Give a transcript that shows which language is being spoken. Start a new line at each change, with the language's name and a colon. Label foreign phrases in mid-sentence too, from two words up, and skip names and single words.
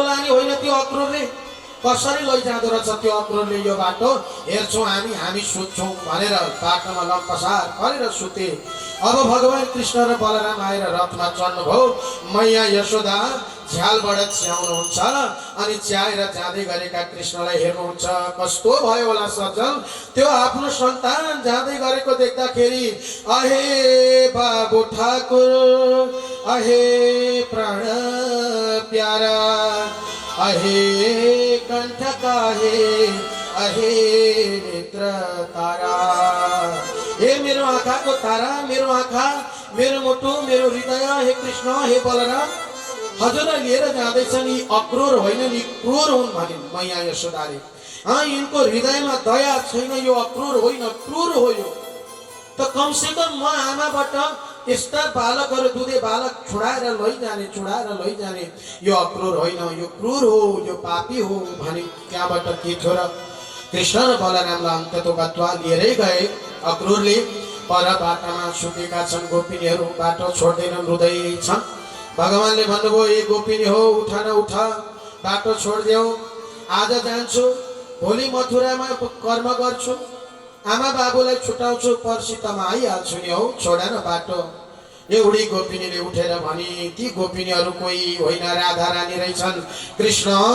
Nepali: लाने होइन त्यो अक्रूरले कसरी लैजाँदो रहेछ त्यो अक्रूरले यो बाटो हेर्छौँ हामी सुत्छौँ भनेर बाटोमा लम्पसार परेर सुते अब भगवान कृष्ण र बलराम आएर रथमा चढ्नुभयो मैया यशोदा झ्यालबाट च्याउनुहुन्छ अनि च्याएर जाँदै गरेका कृष्णलाई हेर्नुहुन्छ कस्तो भयो होला सज्जन त्यो आफ्नो सन्तान जाँदै गरेको देख्दाखेरि
Hindi: अहे बाबु ठाकुर अहे प्राण प्यारा अहे कंठ काहे अहे नेत्र तारा
Nepali: हे मेरो आँखाको तारा मेरो आँखा मेरो मुटु मेरो हृदय हे कृष्ण हे बलराम हजुरलाई लिएर जाँदैछन् यी अक्रूर होइन यी क्रूर हुन् भनिन् मैया यशोदाले यिनको हृदयमा दया छैन यो अक्रूर होइन क्रूर हो यो त कमसेकम म आमाबाट यस्ता बालकहरू दुधे बालक छुडाएर लैजाने यो अक्रूर होइन यो क्रूर हो यो पापी हो भने त्यहाँबाट के थियो र कृष्ण र बलरामलाई
Sanskrit: अन्ततो गत्वा
Nepali: लिएरै गए अक्रूरले पर बाटामा सुतेका छन् गोपिनीहरू बाटो छोड्दैनन् रुँदै छन् भगवानले भन्नुभयो ए गोपिनी हो उठा न उठा बाटो छोडिदेऊ आज जान्छु भोलि मथुरामा कर्म गर्छु आमा बाबुलाई छुटाउँछु पर्सि त म आइहाल्छु नि हौ छोडा न बाटो एउटी गोपिनीले उठेर भनी ती गोपिनीहरू कोही होइन राधा रानी रहेछन् कृष्ण